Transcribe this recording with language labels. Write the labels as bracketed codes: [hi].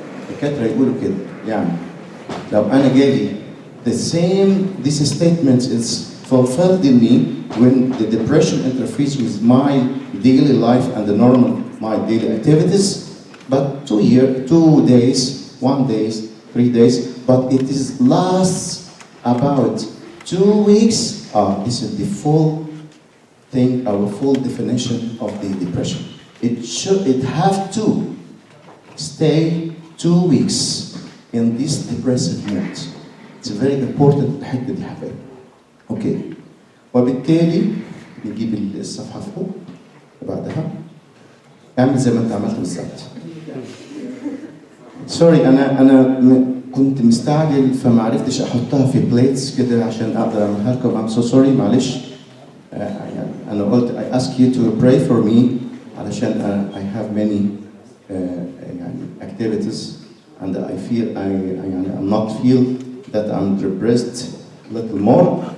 [ar] الدكاترة يقولوا كده يعني لو أنا جالي [en] the same this statement is fulfilled in me when the depression interferes with my daily life and the normal my daily activities, but 2 days, 1 day, 3 days, but it is lasts about 2 weeks. This is the full thing, our full definition of the depression. It have to stay 2 weeks in this depressive mood. It's very important [ar] الحتة دي حبايبي. اوكي. وبالتالي نجيب الصفحة فوق بعدها. اعمل زي ما انت عملت بالظبط. سوري انا كنت مستعجل فما عرفتش احطها في بليتس كده عشان اقدر اعملها لكم. [en] I'm so sorry [ar] معلش. أنا قلت [en] I ask you to pray for me علشان I have many يعني activities and I feel I'm not feel that I'm depressed a little more.